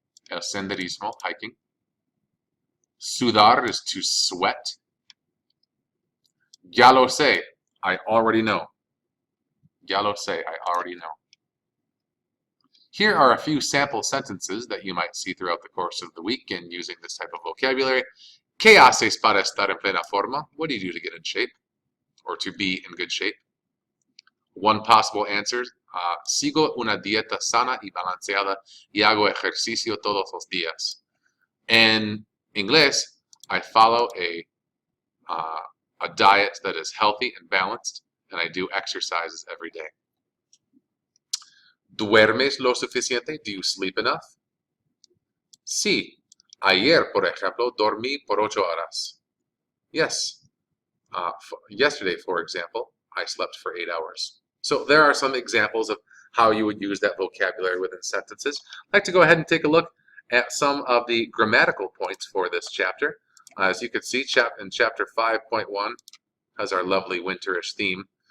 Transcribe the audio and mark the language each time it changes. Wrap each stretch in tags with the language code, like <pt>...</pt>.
<es>El senderismo,</es> <en>hiking. Sudar is to sweat.</en> <es>Ya lo sé,</es> <en>I already know. Ya lo sé, I already know. Here are a few sample sentences that you might see throughout the course of the week in using this type of vocabulary.</en> <es>¿Qué haces para estar en plena forma?</es> <en>What do you do to get in shape or to be in good shape? One possible answer,</en> <es>sigo una dieta sana y balanceada y hago ejercicio todos los días.</es> <en>In inglés, I follow a diet that is healthy and balanced, and I do exercises every day.</en> <es>¿Duermes lo suficiente?</es> <en>Do you sleep enough?</en> <es>Sí. Ayer, por ejemplo, dormí por 8 horas.</es> <en>Yes. Yesterday, for example, I slept for 8 hours. So there are some examples of how you would use that vocabulary within sentences. I'd like to go ahead and take a look at some of the grammatical points for this chapter. As you can see, in chapter 5.1 has our lovely winterish theme.</en>